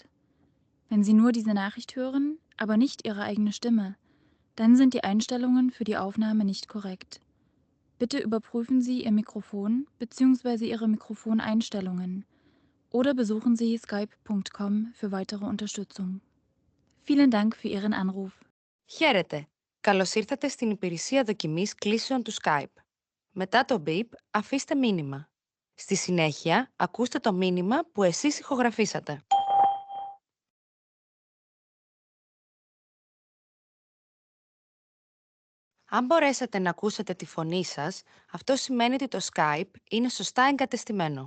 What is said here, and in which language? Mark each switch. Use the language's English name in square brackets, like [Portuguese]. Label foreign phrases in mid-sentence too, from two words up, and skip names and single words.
[German] Wenn Sie nur diese Nachricht hören, aber nicht Ihre eigene Stimme, dann sind die Einstellungen für die Aufnahme nicht korrekt. Bitte überprüfen Sie Ihr Mikrofon bzw. Ihre Mikrofoneinstellungen oder besuchen Sie skype.com für weitere Unterstützung. Vielen Dank für Ihren Anruf. [Greek] Χαίρετε! Καλώς ήρθατε στην υπηρεσία δοκιμής κλήσεων του Skype. Μετά το beep, αφήστε μήνυμα. Στη συνέχεια, ακούστε το μήνυμα που εσείς ηχογραφήσατε. Αν μπορέσετε να ακούσετε τη φωνή σας, αυτό σημαίνει ότι το Skype είναι σωστά εγκατεστημένο.